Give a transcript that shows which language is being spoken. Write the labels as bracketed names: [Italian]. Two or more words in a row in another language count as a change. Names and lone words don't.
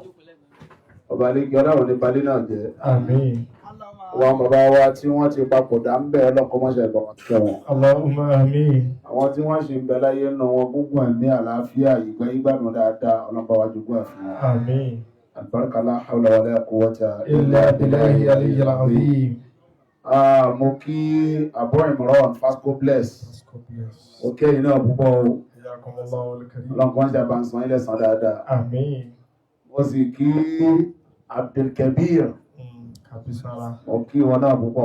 [Yoruba] Ọba Lékè ọlọ́run ní balẹ̀ náà jẹ́. Àmín. Àwọn bàbá wa tí wọ́n ti papòdà ń bẹ̀ ọlọ́kọ́mọṣẹ́ ìbọn kẹ́ wọn. [Arabic] اللهم آمين. [Yoruba] Àwọn tí wọ́n ṣe ń bẹ láyé nù wọn gbogbo ẹ̀mí àlàáfíà ìgbẹ́ ìgbàmù dáadáa ọlọ́pàá wájú gbọ́ ẹ̀fún wọn. Àmín. [Arabic] البركة لا حول ولا قوة إلا بالله العلي العظيم. [Yoruba] Mo kí Abu Imran Fasco Bless. Ok, iná púpọ̀ o. [Arabic] حياكم الله والكريم. [Yoruba] Ọlọ́pàá ń ṣàbá ń san ilẹ̀ san dáadáa. Àmín. Mo sì kí Abdulkabir. Kàbísára. Mo kí wọn náà púpọ̀.